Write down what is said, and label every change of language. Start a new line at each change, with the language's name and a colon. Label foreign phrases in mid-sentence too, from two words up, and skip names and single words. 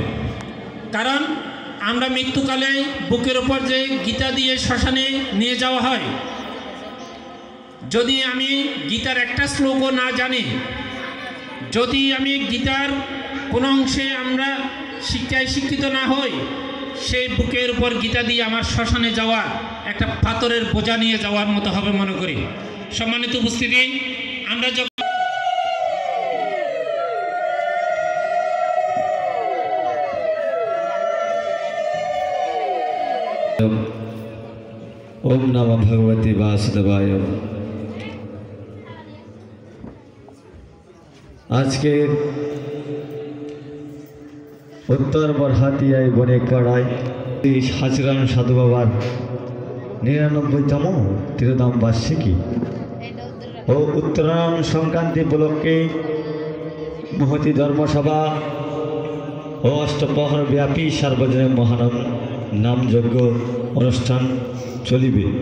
Bangla: কারণ আমরা মৃত্যুকালে বুকের উপর যে গীতা দিয়ে শ্মশানে নিয়ে যাওয়া হয়, যদি আমি গীতার একটা শ্লোকও না জানি, যদি আমি গীতার কোনো অংশে আমরা শিক্ষায় শিক্ষিত না হই, সেই বুকের উপর গীতা দিয়ে আমার শ্মশানে যাওয়া একটা পাথরের বোঝা নিয়ে যাওয়ার মতো হবে মনে করি। সম্মানিত উপস্থিতি, আমরা যখন
Sanskrit: ওম নমঃ ভগবতে বাসুদেবায়।
Bangla: আজকের উত্তর বরহাতিয়ায় বণিকপাড়ায় হাসিরাম সাধু বাবার ৯৯তম তিরোধাম বার্ষিকী ও উত্তরায়ণ সংক্রান্তি উপলক্ষে মহতি ধর্মসভা ও অষ্টপ্রহর ব্যাপী সার্বজনীন মহানাম নামযজ্ঞ অনুষ্ঠান চলিবে।